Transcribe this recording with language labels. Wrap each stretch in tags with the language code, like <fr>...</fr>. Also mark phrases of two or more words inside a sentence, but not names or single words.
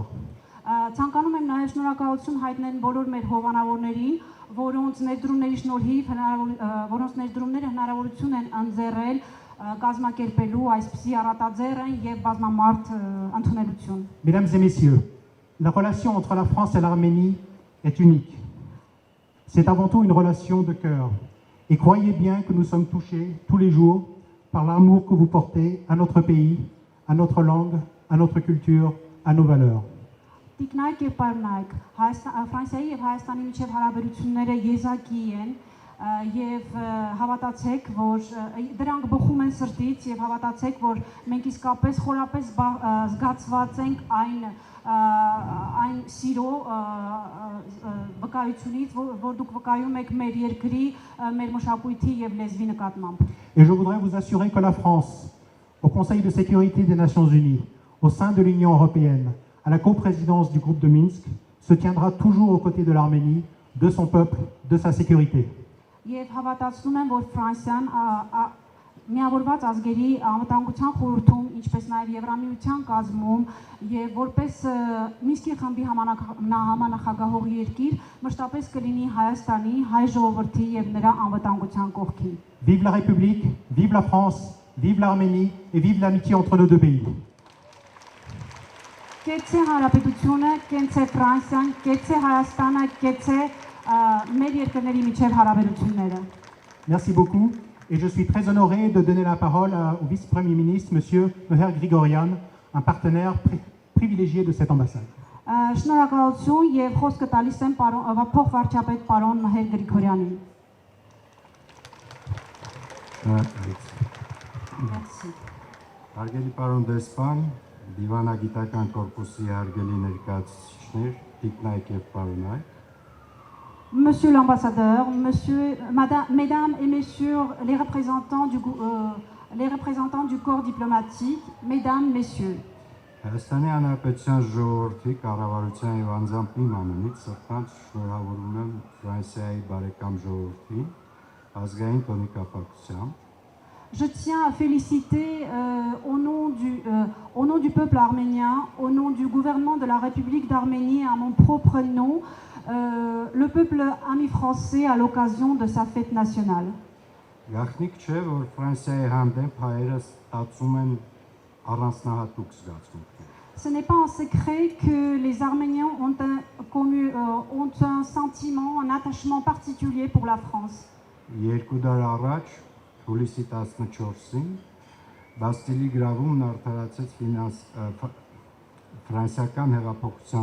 <hy>Ցանկանում եմ նաև շնորհակալություն հայտնել բոլոր մեր հովանավորներին, որոնց ներդրումները հնարավորություն են ընձեռել կազմակերպելու այսպիսի առատաձեռն եւ բազմամարդ ընդունելություն։</hy> <fr>Mesdames et messieurs, la relation entre la France et l'Arménie est unique. C'est avant tout une relation de cœur. Et croyez bien que nous sommes touchés tous les jours par l'amour que vous portez à notre pays, à notre langue, à notre culture, à nos valeurs.</fr> <hy>Տիկնայք եւ պարոնայք, Ֆրանսիայի եւ Հայաստանի միջև հարաբերությունները եզակի են եւ հավատացեք, որ դրանք բխում են սրտից եւ հավատացեք, որ մենք իսկապես խորապես զգացված ենք այն սիրո վկայությունից, որ դուք վկայում եք մեր երկրի, մեր մշակույթի եւ լեզվի նկատմամբ։</hy> <fr>Et je voudrais vous assurer que la France, au Conseil de sécurité des Nations Unies, au sein de l'Union européenne, à la coprésidence du groupe de Minsk, se tiendra toujours aux côtés de l'Arménie, de son peuple, de sa sécurité.</fr> <hy>Եվ հավատացնում եմ, որ Ֆրանսիան միավորված ազգերի անվտանգության խորհրդում, ինչպես նաև Եվրամիության կազմում եւ որպես Մինսկի խմբի համանախագահող երկիր, մշտապես կլինի Հայաստանի, հայ ժողովրդի եւ նրա անվտանգության կողքին։</hy> <fr>Vive la République, vive la France, vive l'Arménie et vive l'amitié entre nos deux pays.</fr> <hy>Կեցե Հանրապետությունը, կեցե Ֆրանսիան, կեցե Հայաստանը, կեցե մեր երկրների միջև հարաբերությունները։</hy> <fr>Merci beaucoup et je suis très honoré de donner la parole au vice-premier ministre, M. Meher Grigorian, un partenaire privilégié de cette ambassade.</fr> <hy>Շնորհակալություն եւ խոսքը տալիս եմ փոխվարչապետ պարոն Մհեր Գրիգորյանին։ Merci. Հարգելի պարոն դեսպան, Դիվանագիտական կորպուսի հարգելի ներկայացուցիչներ, տիկնայք եւ պարոնայք,</hy> <fr>Monsieur l'ambassadeur, mesdames et messieurs les représentants du corps diplomatique, mesdames, messieurs.</fr> <hy>Հայաստանի Հանրապետության ժողովրդի կառավարության եւ անձամբ իմ անունից սրտանց շնորհավորում եմ Ֆրանսիայի բարեկամ ժողովրդին ազգային տոնի կապակցությամբ։</hy> <fr>Je tiens à féliciter au nom du peuple arménien, au nom du gouvernement de la République d'Arménie et à mon propre nom, le peuple ami français à l'occasion de sa fête nationale.</fr> <hy>Գաղտնիք չէ, որ Ֆրանսիայի հանդեպ հայերը ստացում են առանձնահատուկ զգացմունքներ։</hy> <fr>Ce n'est pas un secret que les Arméniens ont un sentiment, un attachement particulier pour la France.</fr> <hy>Երկու դար առաջ հուլիսի 14-ին Բաստիլի գրավումն արդարացեց ֆրանսիական հեղափոխության</hy>